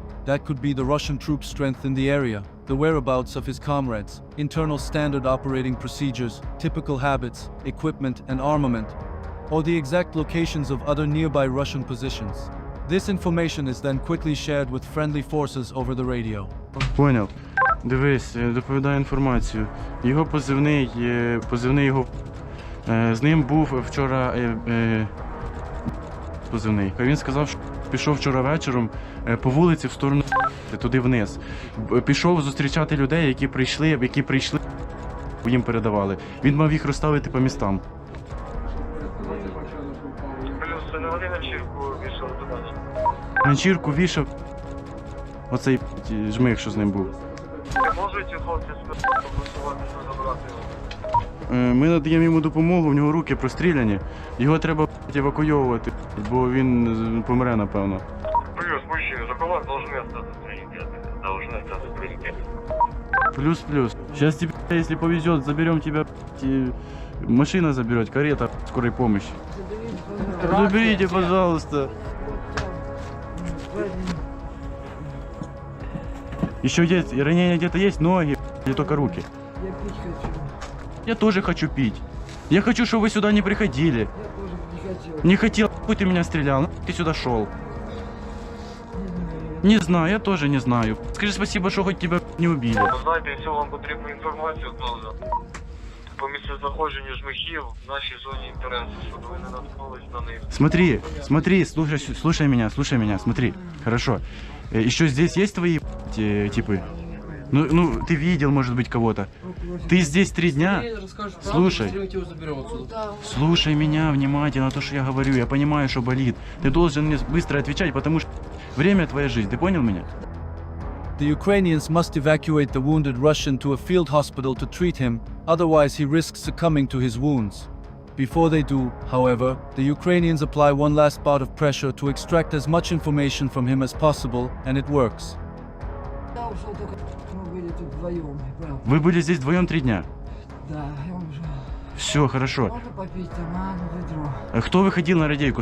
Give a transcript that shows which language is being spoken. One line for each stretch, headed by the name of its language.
English: That could be the Russian troops' strength in the area, the whereabouts of his comrades, internal standard operating procedures, typical habits, equipment, and armament, or the exact locations of other nearby Russian positions. This information is then quickly shared with friendly forces over the radio.
Ukrainian: Поняв. Дивись, доповідаю інформацію. Його позивний його... З ним був вчора позивний. Він сказав, що пішов вчора вечором по вулиці в сторону туди вниз. Пішов зустрічати людей, які прийшли, їм передавали. Він мав їх розставити по містам. Плюс на ганчірку вішав туди. Ганчірку вішав оцей жмих, що з ним був. Можете хлопці голосуватися, забрати його? Ми надаємо йому допомогу, в нього руки простріляні. Його треба евакуйовувати, бо він помре, напевно.
Russian: Плюс, мужчины, за кулак должны остаться приоритеты. Плюс. Сейчас тебе, если повезет, заберем тебя, машина заберет, карета скорой помощи. Заберите, пожалуйста. Еще есть, ранения где-то есть, ноги или только руки? Я пить хочу. Я тоже хочу пить. Я хочу, чтобы вы сюда не приходили. Я тоже не хотел. Не хотел, хуй ты меня стрелял, ты сюда шел. Не знаю, я тоже не знаю. Скажи спасибо, что хоть тебя не убили.
Ukrainian: Ви знаєте, якщо вам потрібна інформація, то по місцезнаходженню жмихів в нашій зоні інтересу, щоб ви не наткнулись на них.
Russian: Смотри, слушай меня, смотри. Хорошо. Еще здесь есть твои типы? Ну, ты видел, может быть, кого-то. Ты здесь 3 дня. Слушай меня внимательно, то, что я говорю. Я понимаю, что болит. Ты должен мне быстро отвечать, потому что время твоя жизнь. Ты понял меня?
English: The Ukrainians must evacuate the wounded Russian to a field hospital to treat him, otherwise he risks succumbing to his wounds. Before they do, however, the Ukrainians apply one last bout of pressure to extract as much information from him as possible, and it works.
Russian: Я ушел только, мы были тут вдвоем, правда. Вы были здесь вдвоем 3 дня? Да, я уже. Все, хорошо. Можно попить там, ведро. А кто выходил на радейку?